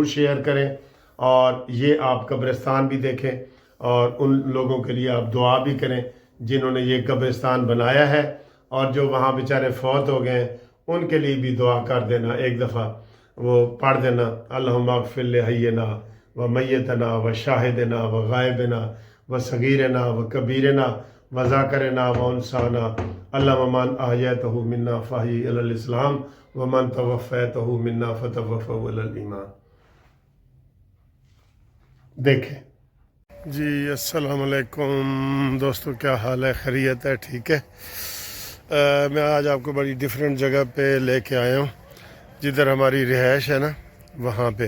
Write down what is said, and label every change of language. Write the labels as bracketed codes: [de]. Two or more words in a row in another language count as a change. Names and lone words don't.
[ur] شیئر کریں، اور یہ آپ قبرستان بھی دیکھیں اور ان لوگوں کے لیے آپ دعا بھی کریں جنہوں نے یہ قبرستان بنایا ہے، اور جو وہاں بیچارے فوت ہو گئے ہیں ان کے لیے بھی دعا کر دینا، ایک دفعہ وہ پڑھ دینا، [ar] اللہم اغفر لحینا و میتنا و شاہدنا و غائبنا و صغیرنا و کبیرنا و ذاکرنا و انسانا، اللہم من احییتہ منا فاحی علی الاسلام ومن توفیتہ منا فتوفہ علی الایمان۔ [ur] دیکھیں جی۔ السلام علیکم دوستو، کیا حال ہے؟ خیریت ہے؟ ٹھیک ہے؟ میں آج آپ کو بڑی ڈیفرنٹ جگہ پہ لے کے آیا ہوں، جدھر ہماری رہائش ہے نا وہاں پہ۔